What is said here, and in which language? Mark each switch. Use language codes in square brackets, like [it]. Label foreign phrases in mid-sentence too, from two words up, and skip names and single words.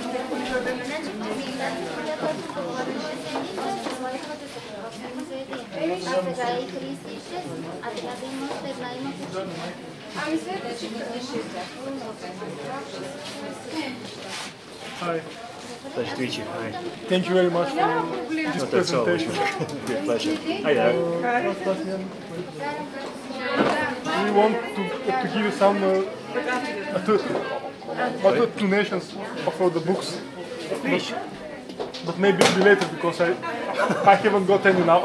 [bg] Сега е 36, а трябва да има още една, има почивка. ами следващи [en] Hi. Pleasure to meet you. Hi. Thank you very much for [bg] няма проблем. [en] this Not that's all. presentation. Good pleasure. Hi there. We want to give you some donations for the books, but maybe it'll be later because I haven't got any now.